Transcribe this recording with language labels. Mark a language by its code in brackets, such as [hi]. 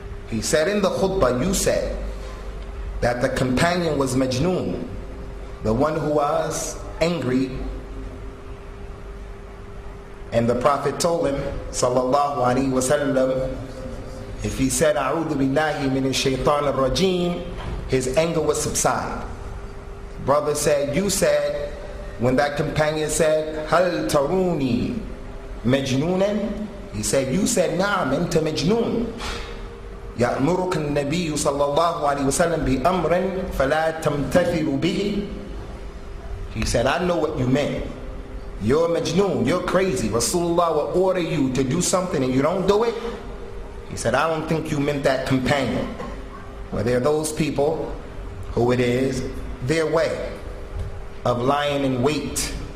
[en] He said in the khutbah, you said that the companion was Majnoon, the one who was angry, and the Prophet told him, sallallahu alaihi wasallam, if he said, [ar] A'udhu billahi minash shaitanir rajim, [en] his anger would subside. Brother said, you said, when that companion said, [ar] Hal taruni majnoonan, [en] he said, you said, [ar] Na'am, anta majnoon. يأمرك النبي صلى الله عليه وسلم بأمر فلا تمتثل به. [en] He said, I know what you meant. You're majnoon, you're crazy. Rasulullah will order you to do something and you don't do it. He said, I don't think you meant that companion. Well, there are those people who it is their way of lying in wait.